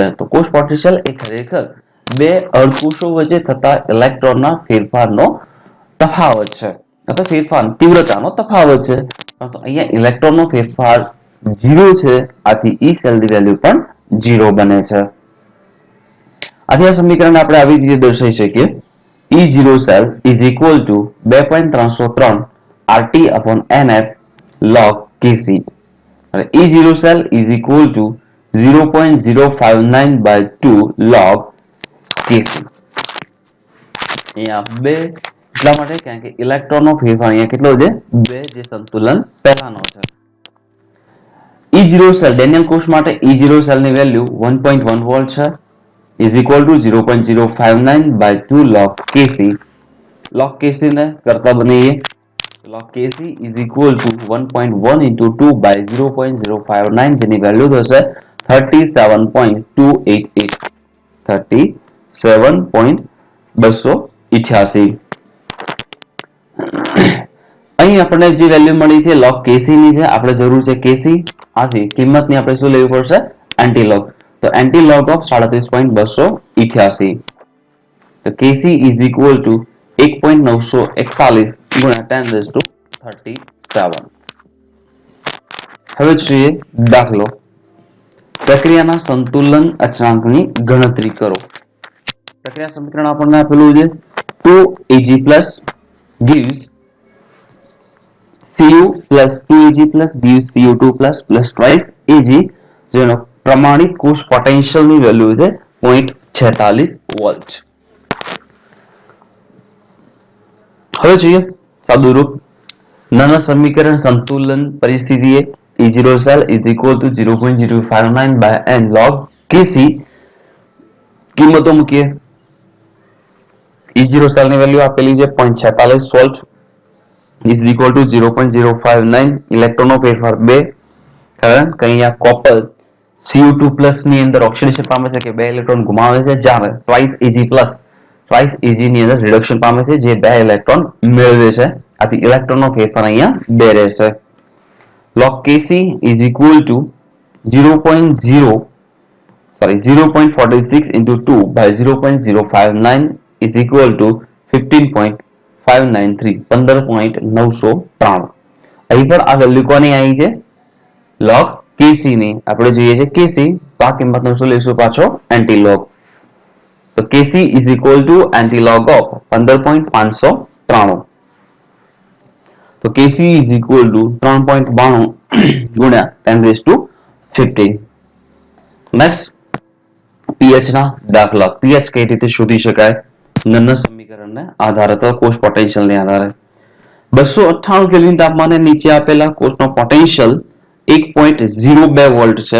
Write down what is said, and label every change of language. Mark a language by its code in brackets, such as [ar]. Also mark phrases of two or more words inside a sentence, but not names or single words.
[gu] તો કોષ પોટેન્શિયલ એ ખરેખર બે અર્ધકોષો વચ્ચે થતા ઇલેક્ટ્રોનના ફેરફારનો તફાવત છે અથવા ફેરફાર તીવ્રતાનો તફાવત છે. પરંતુ અહીંયા ઇલેક્ટ્રોનનો ફેરફાર 0 છે. આથી [en] E cellની [gu] વેલ્યુ પણ 0 બને છે. આથી આ સમીકરણ આપણે આવી રીતે દર્શાવી શકીએ. [en] E0 cell is equal to 2.303 RT upon NF log Kc. [gu] અને [en] E0 cell is equal to 0.059 by 2 log Kc. [gu] અહીંયા બે એટલા માટે કારણ કે ઇલેક્ટ્રોનનો ફેરફાર અહીંયા કેટલો છે? 2, જે સંતુલન પહેલાનો છે. [en] E0 cell [gu] ડેનિયલ કોષ માટે [en] E0 cell [gu] ની વેલ્યુ 1.1 વોલ્ટ છે, [en] is equal to 0.059 by 2 log Kc. log Kc [gu] ને કરતા બનાવીએ. [en] log Kc is equal to 1.1 into 2 by 0.059, [gu] જેની વેલ્યુ થશે 37.288. 37.288. અહીં આપણે જે વેલ્યુ મળી છે [en] log Kc [gu] ની છે, આપણે જરૂર છે Kc. આથી કિંમતની આપણે શું લેવી પડશે? એન્ટીલોગ. [en] તો antilog of 37.288. તો Kc is equal to 1.941 ગુણ્યા 10⁻37. [gu] હવે જોઈએ દાખલો. પ્રક્રિયાના સંતુલન અચળાંકની ગણતરી કરો. પ્રક્રિયા સમીકરણ આપણને આપેલું છે [en] 2Ag plus gives Cu plus 2Ag plus gives Cu2 plus twice Ag [gu] જેનો પ્રમાણિત કોષ પોટેન્શિયલની વેલ્યુ છે 0.46 વોલ્ટ. હવે જોઈએ સાદું રૂપ. નાના સમીકરણ સંતુલન પરિસ્થિતિએ [en] E0 cell is equal to 0.059 by n log Kc [gu] કિંમતો મૂકીએ. [en] E0 cell [gu] ની વેલ્યુ આપેલી છે 0.46 વોલ્ટ [en] is equal to 0.059 [gu] ઇલેક્ટ્રોનનો ફેરફાર 2 કારણ કે અહીંયા કોપર Cu2+ ની અંદર ઓક્સિડેશન પામે છે કે 2 ઇલેક્ટ્રોન ગુમાવે છે જ્યારે [en] twice Ag [gu] ની અંદર રિડક્શન પામે છે જે 2 ઇલેક્ટ્રોન મેળવે છે. આથી ઇલેક્ટ્રોનનો ફેરફાર અહીંયા 2 રહેશે. [en] log Kc is equal to 0.46 into 2 by 0.059 is equal to 15.593 15.993. [gu] અહીં પણ આ વેલ્યુ કોની આવી છે? [en] log Kc [gu] ની. આપણે જોઈએ છે Kc તો આ કિંમતનો શું લેશું પાછો એન્ટીલોગ. [en] તો Kc is equal to antilog of 15.593. તો Kc is equal to 3.92 ગુણ્યા 10⁻15. [gu] નેક્સ્ટ pH ના દાખલા. pH કઈ રીતે શોધી શકાય? નન્નર સમીકરણને આધારે તો કોષ પોટેન્શિયલને આધારે 298 કેલ્વિન તાપમાને નીચે આપેલા કોષનો પોટેન્શિયલ 1.02 વોલ્ટ છે.